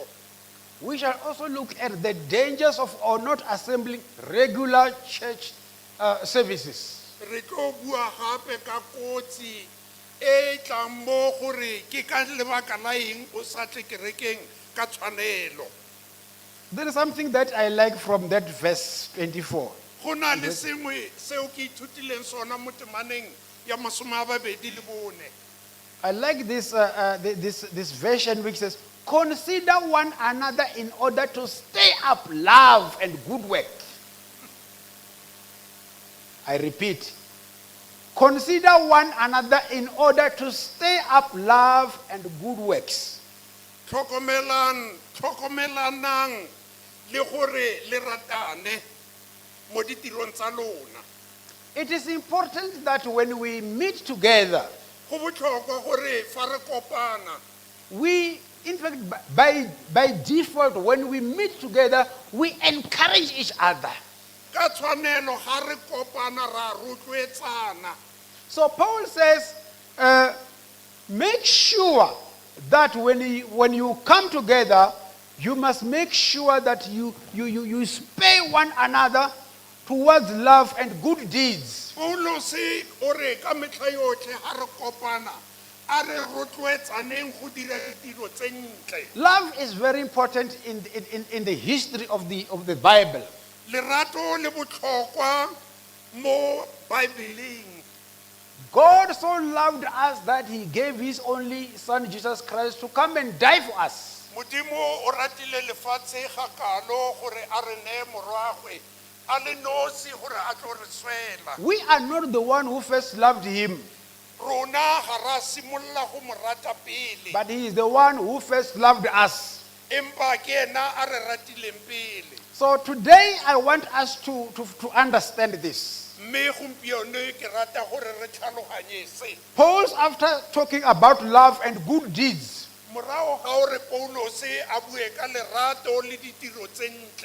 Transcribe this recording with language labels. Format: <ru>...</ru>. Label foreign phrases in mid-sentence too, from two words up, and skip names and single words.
<en>We shall also look at the dangers of not assembling regular church services.</en> <tn>Re tlo bua gape ka kotsi e tlang mo gore ke ka lebaka la eng o sa tle kerekeng ka tshwanelo.</tn> <en>There is something that I like from that verse 24.</en> <tn>Go na le sengwe seo ke ithutileng sona mo temaneng ya 24.</tn> <en>I like this version which says, consider one another in order to stir up love and good work. I repeat, consider one another in order to stir up love and good works.</en> <tn>Tlhokomelanang le gore le ratane mo ditirong tsa lona.</tn> <en>It is important that when we meet together,</en> <tn>Go botlhokwa gore fa re kopana</tn> <en>we, in fact, by default, when we meet together, we encourage each other.</en> <tn>ka tshwanelo ga re kopana ra rotloetsana.</tn> <en>So Paul says, make sure that when you come together, you must make sure that you spare one another towards love and good deeds.</en> <tn>Paulos o re ka metlha yotlhe ga re kopana a re rotloetsaneng go dira ditiro tse ntle.</tn> <en>Love is very important in the history of the Bible.</en> <tn>Lerato le botlhokwa mo Bibleng.</tn> <en>God so loved us that he gave his only son Jesus Christ to come and die for us.</en> <tn>Modimo o ratile lefatshe ga kalo gore a re ne morwagwe a le nosi gore a tlo re swela.</tn> <en>We are not the one who first loved him,</en> <tn>Rona ga ra simolla go mo rata pele.</tn> <en>but he is the one who first loved us.</en> <tn>Empa ke ena a re ratileng pele.</tn> <en>So today I want us to understand this.</en> <tn>Mme gompieno ke rata gore re tlhaloganye se.</tn> <en>Paul, after talking about love and good deeds,</en> <tn>Morago ga ore Paulos a bue ka lerato le ditiro tse ntle.</tn>